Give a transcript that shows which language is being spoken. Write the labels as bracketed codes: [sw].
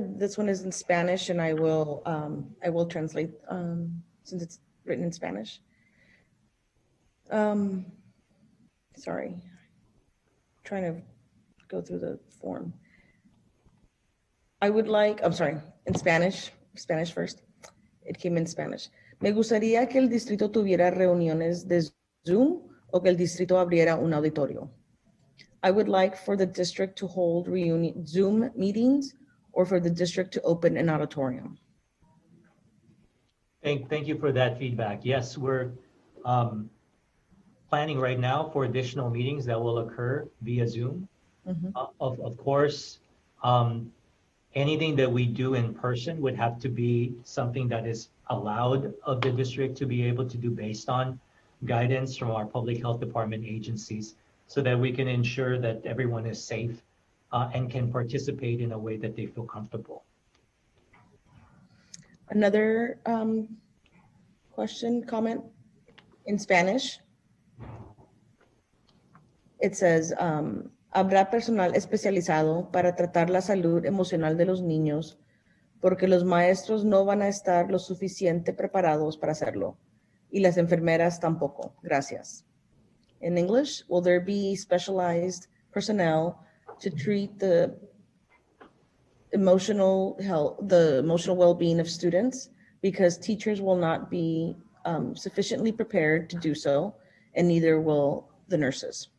[en] This one is in Spanish, and I will translate since it's written in Spanish. Sorry, trying to go through the form. I'm sorry, in Spanish first. It came in Spanish. [es] Me gustaría que el distrito tuviera reuniones de Zoom o que el distrito abriera un auditorio. [en] I would like for the district to hold Zoom meetings or for the district to open an auditorium. Thank you for that feedback. Yes, we're planning right now for additional meetings that will occur via Zoom. Mhm. Of course, anything that we do in person would have to be something that is allowed of the district to be able to do based on guidance from our public health department agencies, so that we can ensure that everyone is safe and can participate in a way that they feel comfortable. Another question, comment in Spanish. It says, [es] habrá personal especializado para tratar la salud emocional de los niños porque los maestros no van a estar lo suficiente preparados para hacerlo y las enfermeras tampoco. Gracias. [en] In English, will there be specialized personnel to treat the emotional health, the emotional well-being of students, because teachers will not be sufficiently prepared to do so, and neither will the nurses.